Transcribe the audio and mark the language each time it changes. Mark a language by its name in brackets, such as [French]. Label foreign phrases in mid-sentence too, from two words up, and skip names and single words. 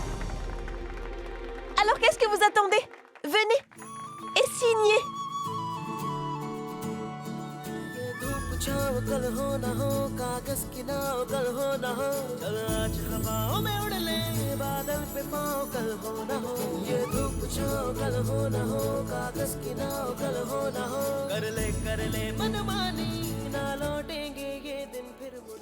[French] Alors qu'est-ce que vous attendez? Venez et signez. [Hindi] कल हो न हो कागज की नाव कल हो न हो चल आज हवाओं में उड़ ले बादल पे पाँव कल हो न हो ये धूप छाँव कल हो न हो कागज की नाव कल हो न हो कर ले मनमानी ना लौटेंगे ये दिन फिर मुड़